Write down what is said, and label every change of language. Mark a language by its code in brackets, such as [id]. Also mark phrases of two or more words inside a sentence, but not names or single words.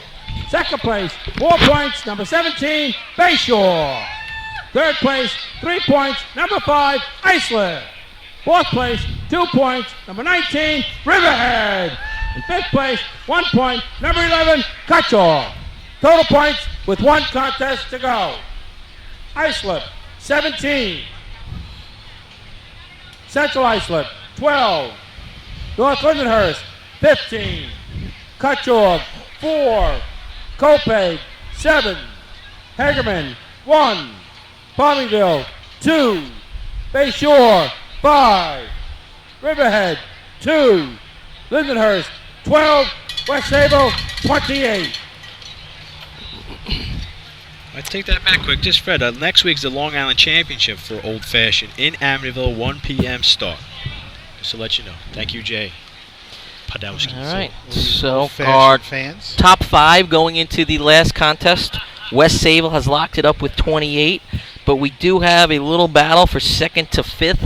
[en] Second place, 4 points, number 17, Bayshore. Third place, 3 points, number 5, Iceland. Fourth place, 2 points, number 19, Riverhead. In fifth place, 1 point, number 11, Cutchaw. Total points with 1 contest to go. Islip, 17. Central Islip, 12. North Lindenhurst, 15. Cutchaw, 4. Copeg, 7. Hagerman, 1. Farmingville, 2. Bayshore, 5. Riverhead, 2. Lindenhurst, 12. West Sable, 28. I take that back quick. Just Fred, next week's the Long Island Championship for Old Fashioned in Amityville, 1 p.m. start. Just to let you know. Thank you, Jay Podowski. All right. So Old-fashioned our fans. top 5 going into the last contest. West Sable has locked it up with 28, but we do have a little battle for 2nd to 5th.